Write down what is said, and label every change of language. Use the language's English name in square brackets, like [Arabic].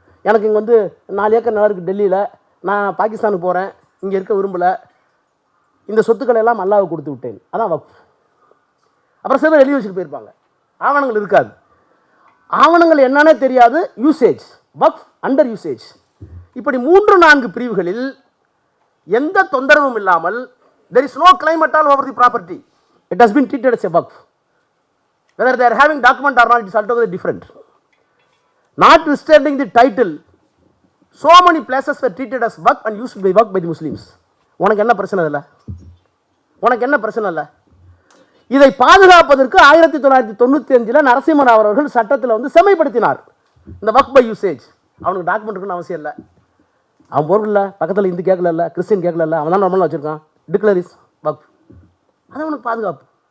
[Tamil] எனக்கு இங்கே வந்து 4 ஏக்கர் நிலம் இருக்குது டெல்லியில், நான் பாகிஸ்தானுக்கு போகிறேன், இங்கே இருக்க விரும்பலை, இந்த சொத்துக்களை எல்லாம் அல்லாஹ்வுக்கு கொடுத்து விட்டேன், அதான் வக்ஃப். அப்புறம் சில எழுதி வச்சுட்டு போயிருப்பாங்க, ஆவணங்கள் இருக்காது. ஆவணங்கள் என்னன்னே தெரியாது, யூசேஜ், வக்ஃப் அண்டர் யூசேஜ். இப்படி 3-4 பிரிவுகளில் எந்த தொந்தரவும் இல்லாமல், [English] there is no claim at all over the property. It has been treated as a waqf. Whether they are having document or not, it is altogether different. Notwithstanding the title, so many places were treated as waqf and used to be waqf by the Muslims. [Tamil] உனக்கு என்ன பிரச்சனை இல்லை? உனக்கு என்ன பிரச்சனை இல்லை? இதை பாதுகாப்பதற்கு 1995 நரசிம்மராவ் அவர்கள் சட்டத்தில் வந்து செம்மைப்படுத்தினார் இந்த வக்ஃப் பை யூசேஜ். அவனுக்கு டாக்குமெண்ட் இருக்குன்னு அவசியம் இல்லை. அவன் பொருள் இல்லை, பக்கத்தில் இந்து கேட்கல இல்லை, கிறிஸ்டின் கேட்கல இல்லை, அவன் தான் நார்மலாக வச்சுருக்கான், டிக்ளரிஸ் வக்ஃப். அது அவனுக்கு பாதுகாப்பு.